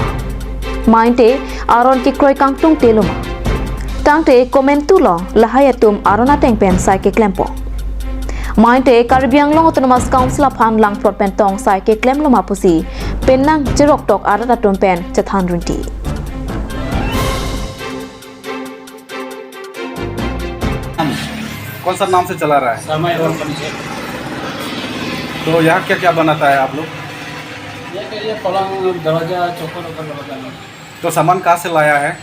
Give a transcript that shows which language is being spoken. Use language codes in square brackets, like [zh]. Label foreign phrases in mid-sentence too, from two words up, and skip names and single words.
[mjw] Mainte aron ki kroi kangtung teluma. Tangte komentu lo lahayatum arona teng pen sai ke klempo. Mainte Karbi Anglong Autonomous Council aphan lang plot pen tong sai ke klem loma pusi penang jerok tok arata tum pen chathan runti. [hi] कौन सा नाम से चला रहा है? समय और फर्नीचर। तो यहाँ क्या क्या बनाता है आप लोग? ये पलंग दरवाजा चौखट बनाता है। तो सामान कहाँ से लाया है?